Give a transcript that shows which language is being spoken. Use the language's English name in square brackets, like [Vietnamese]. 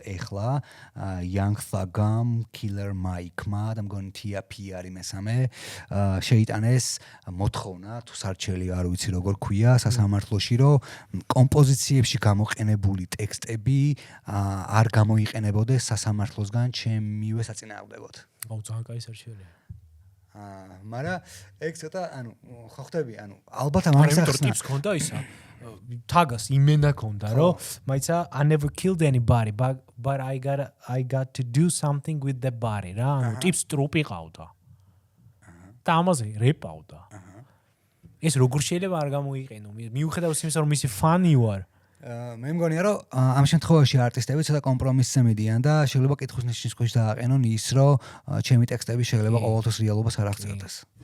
[Georgian] ეხლა Young Thug-ამ, Killer Mike-მა და მგონი TP არის მესამე შეიტანეს მოთხოვნა თუ სარჩელი არ ვიცი როგორ ქვია სასამართლოში, რომ კომპოზიციებში გამოყენებული ტექსტები არ გამოიყენებოდეს სასამართლოსგან ჩემივე საწინააღმდეგოდ. აუ ძალიან კაი სარჩელია. მაგრამ ეგ ცოტა ანუ ხო ხტები, ანუ ალბათ ამას ტიპს ქონდა ისა. თაგას იმენა ქონდა, რომ მაიცა [English] I never killed anybody but I got to do something with the body [Georgian] რა. ანუ ტიპს ტრუპი ყავდა. და ამაზე რეპავდა. ეს როგორ შეიძლება არ გამოიყენო? მიუხედავად იმისა, რომ მისი ფანი ვარ. მე მგონია რომ ამ შემთხვევაში არტისტები ცოტა კომპრომისზე მიდიან და შეიძლება კითხვის ნიშნის ქვეშ დააყენონ ის რომ ჩემი ტექსტები შეიძლება ყოველთვის რეალობას არ აღწერდეს.